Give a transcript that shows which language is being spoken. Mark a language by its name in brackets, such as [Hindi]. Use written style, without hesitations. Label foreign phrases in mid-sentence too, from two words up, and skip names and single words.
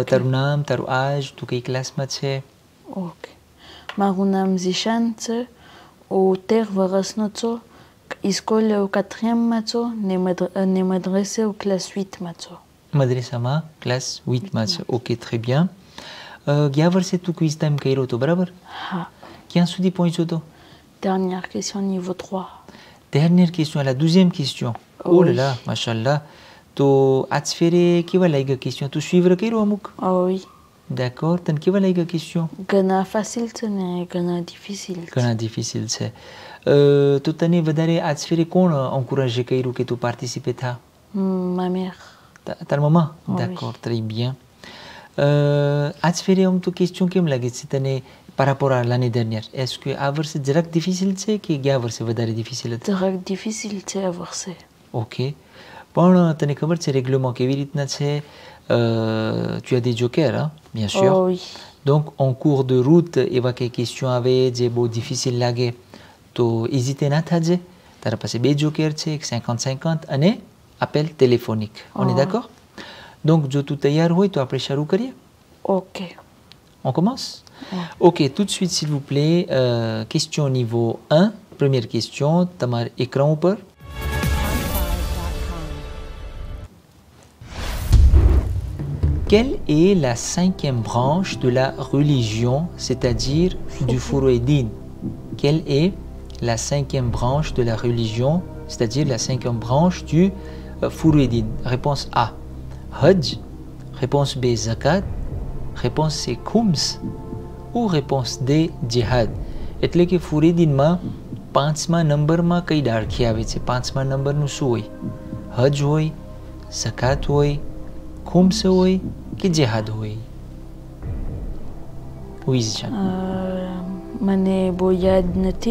[Gujarati] તારું નામ, તારું આજ, તું કઈ ક્લાસમાં છે? ઓકે. મારું નામ ઝીશાન છે. હું 13 વર્ષનો છું. સ્કૂલે હું 4th છું ને મદ્રસે હું ક્લાસ 8માં છું. મદ્રેસામાં ક્લાસ 8માં છે. ઓકે, [French] très bien. [Gujarati] ગયા વર્ષે તું [English] quiz time [Gujarati] કર્યો હતો, બરાબર? હા. ક્યાં સુધી પહોંચ્યો હતો? [French] Dernière question niveau 3. Dernière question, la 12e question. Oh là là, mashallah. [Gujarati] તો આજ ફેરે કેવા લાગ્યા ક્વેશ્ચન? તું સુઈવર કર્યો અમુક? [French] Oui. d'accord, [Gujarati] તને કેવા લાગ્યા ક્વેશ્ચન? ઘણા facile છે ને ઘણા difficile છે. ઘણા ડિફિસિલ છે. તો તને વધારે આજ ફેરે કોણ encouragé કર્યું કે તું પાર્ટિસિપે થા? [French] Ma mère. [Gujarati] તાર મમ્મા? [French] Oui. d'accord, très bien. [Gujarati] આજ ફેરે આમ તો ક્વેશ્ચન કેમ લાગે છે તને [French] par rapport à l'année dernière? est-ce que [Gujarati] આ વર્ષે જરાક ડિફિસિલ છે કે ગયા વર્ષે વધારે ડિફિસિલ હતું? જરાક difficile છે આ વર્ષે. ઓકે, પણ તને ખબર છે રેગ્યુલરમાં કેવી રીતના છે? [French] tu as des jokers, hein, bien sûr. Oh oui. donc en cours de route [Gujarati] એવા કંઈ ક્વેશ્ચન આવે જે બહુ ડિફિસિલ લાગે તો હેઝિટે ના થાજે. તારા પાસે 2 જોકર છે, એક 50-50 અને [French] appel téléphonique. on est d'accord? [Gujarati] donc જો તું તૈયાર હોય તો આપણે શરૂ કરીએ. [French] Ok. On commence? Ouais. Ok, tout de suite s'il vous plaît, question niveau 1. Première question, તમારા écran ઉપર. Quelle est la 5e branche de la religion, c'est-à-dire du Fourouédine? Quelle est la 5e branche de la religion, c'est-à-dire la 5e branche du Fourouédine? Réponse A, Hajj. Réponse B, Zakat. Réponse C, Khums. Ou réponse D, Jihad. [Gujarati] એટલે કે ફુરીદીનમાં 5મા નંબરમાં કઈ ડાળખી આવે છે? 5મા નંબરનું શું હોય? હજ હોય, ઝકાત હોય, ખુમ્સ હોય કે જેહાદ હોય? [French] Oui, Zishan. [Gujarati] મને બહુ યાદ નથી.